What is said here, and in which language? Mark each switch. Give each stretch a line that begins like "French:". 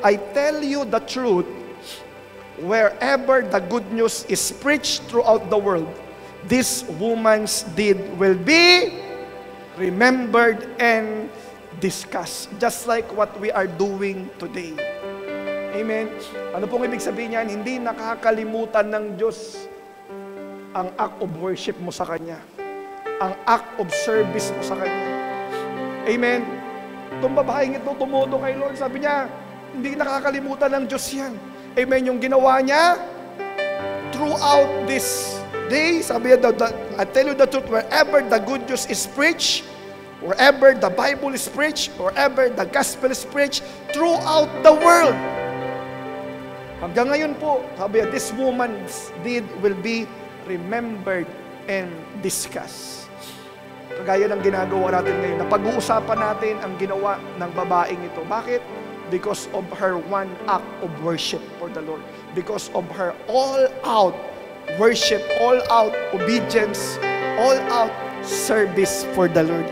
English: I tell you the truth, wherever the good news is preached throughout the world, this woman's deed will be remembered and discussed. Just like what we are doing today.
Filipino: Amen? Ano pong ibig sabihin niyan? Hindi nakakalimutan ng Diyos ang
English: act of worship
Filipino: mo sa Kanya. Ang
English: act of service
Filipino: mo sa Kanya. Amen? Itong babaeng ito, tumudo kay Lord. Sabi niya, hindi nakakalimutan ng Diyos yan. Amen? Yung ginawa niya,
English: throughout this day,
Filipino: sabi niya,
English: I tell you the truth, wherever the good news is preached, wherever the Bible is preached, wherever the gospel is preached, throughout the world.
Filipino: Hanggang ngayon po, sabi niya,
English: this woman's deed will be remembered and discussed.
Filipino: Kagaya ng ginagawa natin ngayon, napag-uusapan natin ang ginawa ng babaeng ito. Bakit?
English: Because of her one act of worship for the Lord. Because of her all-out worship, all-out obedience, all-out service for the Lord.